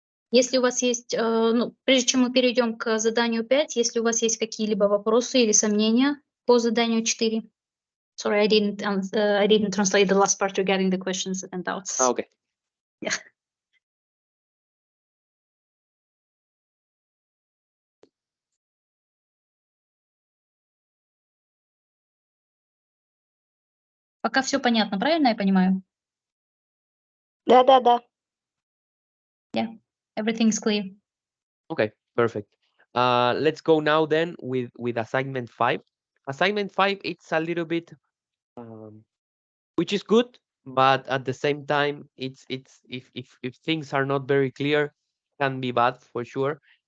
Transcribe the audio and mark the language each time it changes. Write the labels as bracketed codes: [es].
[ru] Если у вас есть, прежде чем мы перейдем к заданию 5, если у вас есть какие-либо вопросы или сомнения по заданию 4. [en] Sorry, I didn't translate the last part regarding the questions and doubts. Okay. Yeah. [ru] Пока все понятно, правильно я понимаю? Да. [en] Yeah, everything is clear. Okay, perfect. Let's go now then with assignment 5. Assignment 5, it's a little bit, which is good, but at the same time, it's if things are not very clear, can be bad for sure.